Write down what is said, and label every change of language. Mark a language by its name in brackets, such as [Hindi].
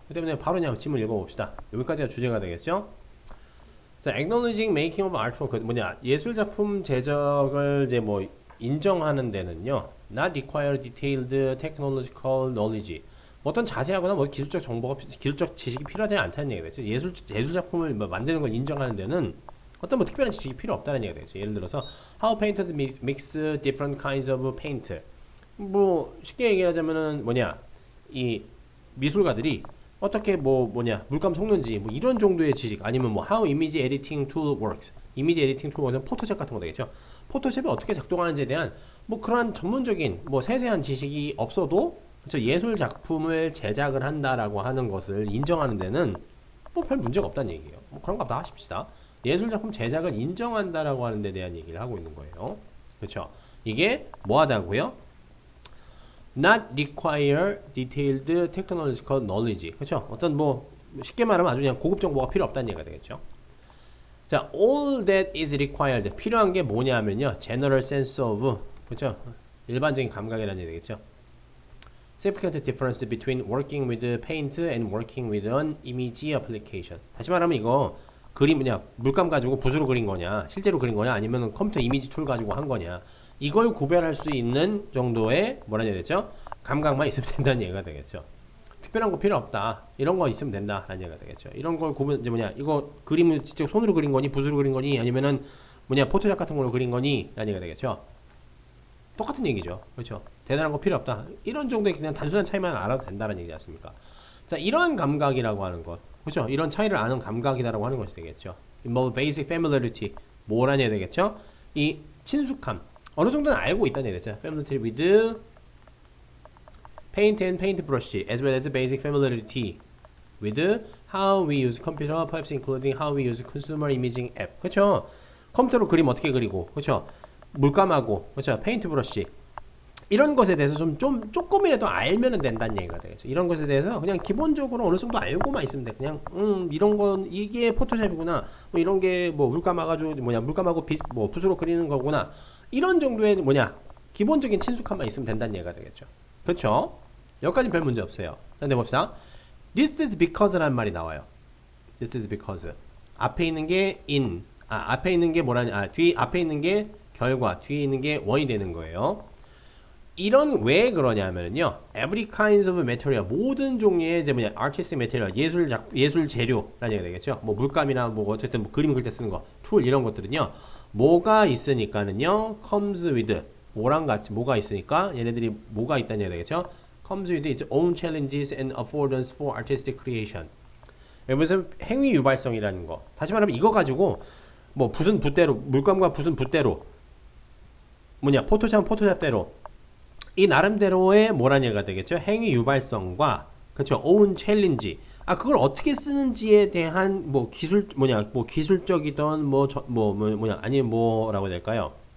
[Korean] 그 때문에 바로 그냥 지문 읽어봅시다. 여기까지가 주제가 되겠죠? 자, [English] acknowledging making of artwork [Korean] 뭐냐 예술 작품 제작을 이제 뭐 인정하는 데는요, [English] not require detailed technological knowledge. [Korean] 뭐 어떤 자세하거나 뭐 기술적 지식이 필요하지 않다는 얘기가 되죠. 예술 작품을 뭐 만드는 걸 인정하는 데는 어떤 뭐 특별한 지식이 필요 없다는 얘기가 되죠. 예를 들어서 [English] how painters mix different kinds of paint. [Korean] 뭐 쉽게 얘기하자면은 뭐냐 이 미술가들이 어떻게 물감 섞는지 뭐 이런 정도의 지식 아니면 뭐 [English] how image editing tool works [Korean] 이미지 에디팅 툴은 포토샵 같은 거 되겠죠. 포토샵이 어떻게 작동하는지에 대한 뭐 그러한 전문적인 뭐 세세한 지식이 없어도 그렇죠? 예술 작품을 제작을 한다라고 하는 것을 인정하는 데는 뭐 별 문제가 없다는 얘기예요. 뭐 그런 거 다 하십시다. 예술 작품 제작을 인정한다라고 하는 데 대한 얘기를 하고 있는 거예요. 그렇죠? 이게 뭐 하다고요? [English] not require detailed technological knowledge. [Korean] 그렇죠? 어떤 뭐 쉽게 말하면 아주 그냥 고급 정보가 필요 없다는 얘기가 되겠죠. 자, [English] all that is required. [Korean] 필요한 게 뭐냐면요. [English] general sense of. [Korean] 그렇죠? 일반적인 감각이라는 얘기 되겠죠. [English] significant difference between working with paint and working with an image application. [Korean] 다시 말하면 이거 그림 물감 가지고 붓으로 그린 거냐, 실제로 그린 거냐, 아니면 컴퓨터 이미지 툴 가지고 한 거냐. 이걸 구별할 수 있는 정도의 뭐라 해야 되죠? 감각만 있으면 된다는 얘기가 되겠죠. 특별한 거 필요 없다. 이런 거 있으면 된다라는 얘기가 되겠죠. 이런 걸 구분 이제 이거 그림을 직접 손으로 그린 거니, 붓으로 그린 거니, 아니면은 포토샵 같은 걸로 그린 거니 라는 얘기가 되겠죠. 똑같은 얘기죠. 그렇죠? 대단한 거 필요 없다. 이런 정도의 그냥 단순한 차이만 알아도 된다는 얘기지 않습니까? 자, 이러한 감각이라고 하는 것. 그렇죠? 이런 차이를 아는 감각이다라고 하는 것이 되겠죠. [English] involve basic familiarity. [Korean] 뭐라는 얘기 되겠죠? 이 친숙함. 어느 정도는 알고 있다는 얘기죠. [English] familiarity with paint and paint brush, as well as basic familiarity with how we use computer, perhaps including how we use consumer imaging app. [Korean] 그렇죠? 컴퓨터로 그림 어떻게 그리고, 그렇죠? 물감하고, 그렇죠? 페인트 브러쉬. 이런 것에 대해서 조금이라도 알면 된다는 얘기가 되겠죠. 이런 것에 대해서 그냥 기본적으로 어느 정도 알고만 있으면 돼. 그냥 이런 건 이게 포토샵이구나. 뭐 이런 게 물감하고 붓으로 그리는 거구나. 이런 정도의 기본적인 친숙함만 있으면 된다는 얘기가 되겠죠. 그렇죠? 여기까지 별 문제 없어요. 자, 내봅시다. [English] This is because [Korean] 라는 말이 나와요. [English] This is because. [Korean] 앞에 있는 게 [English] in. [Korean] 앞에 있는 게 앞에 있는 게 결과, 뒤에 있는 게 원이 되는 거예요. 이런 왜 그러냐면요. [English] Every kinds of material, [Korean] 모든 종류의 [English] artistic material, [Korean] 예술 재료라는 얘기가 되겠죠. 뭐 물감이나 어쨌든 그림 그릴 때 쓰는 거, 툴 이런 것들은요. 뭐가 있으니까는요. [English] comes with [Korean] 뭐랑 같이 뭐가 있으니까 얘네들이 뭐가 있다는 얘기가 되겠죠. [English] comes with its own challenges and affordance for artistic creation. [Korean] 여기서 행위 유발성이라는 거. 다시 말하면 이거 가지고 붓은 붓대로, 물감과 붓은 붓대로, 포토샵대로 이 나름대로의 뭐라는 얘기가 되겠죠. 행위 유발성과 그렇죠. [English] own challenge. [Korean] 그걸 어떻게 쓰는지에 대한 기술적이든 아니면 뭐라고 해야 될까요?